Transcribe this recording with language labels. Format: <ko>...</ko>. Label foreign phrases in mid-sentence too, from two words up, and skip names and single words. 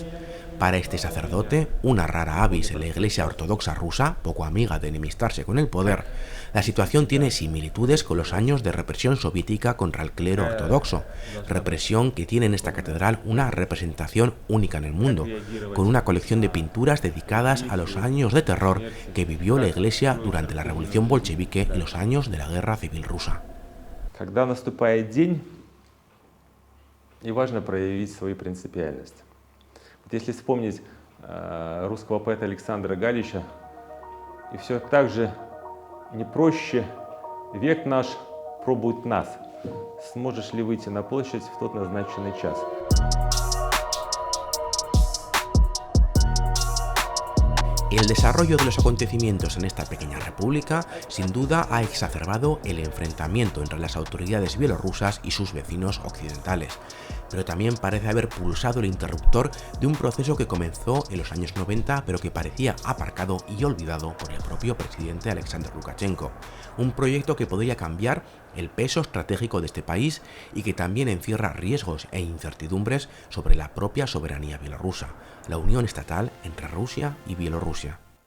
<es>Para este sacerdote, una rara avis en la Iglesia Ortodoxa rusa, poco amiga de enemistarse con el poder, la situación tiene similitudes con los años de represión soviética contra el clero ortodoxo, represión que tiene en esta catedral una representación única en el mundo, con una colección de pinturas dedicadas a los años de terror que vivió la Iglesia durante la Revolución Bolchevique y los años de la Guerra Civil Rusa.</es> <ru>Когда наступает день, и важно проявить свою принципиальность. Если вспомнить русского поэта Александра Галича, и все так же не проще, век наш пробует нас. Сможешь ли выйти на площадь в тот назначенный час?</ru> <es>El desarrollo de los acontecimientos en esta pequeña república sin duda ha exacerbado el enfrentamiento entre las autoridades bielorrusas y sus vecinos occidentales, pero también parece haber pulsado el interruptor de un proceso que comenzó en los años 90 pero que parecía aparcado y olvidado por el propio presidente Alexander Lukashenko, un proyecto que podría cambiar el peso estratégico de este país y que también encierra riesgos e incertidumbres sobre la propia soberanía bielorrusa, la unión estatal entre Rusia y Bielorrusia.</es>